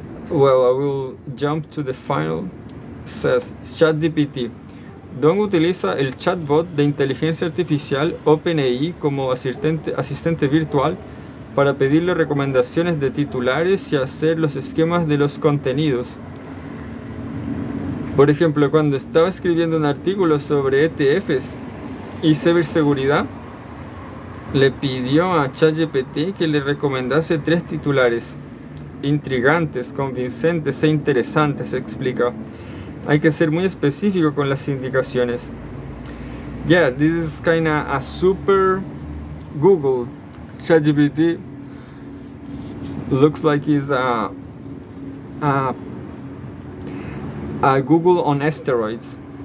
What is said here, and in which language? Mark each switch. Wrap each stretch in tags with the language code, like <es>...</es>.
<en>Well, I will jump to the final. Says ChatGPT.</en> <es>Dong utiliza el chatbot de inteligencia artificial OpenAI como asistente virtual para pedirle recomendaciones de titulares y hacer los esquemas de los contenidos. Por ejemplo, cuando estaba escribiendo un artículo sobre ETFs y ciberseguridad, le pidió a ChatGPT que le recomendase 3 titulares intrigantes, convincentes e interesantes, explica. Hay que ser muy específico con las indicaciones.</es> <en>Yeah, this is kinda a super Google. ChatGPT looks like he's a Google on steroids.</en>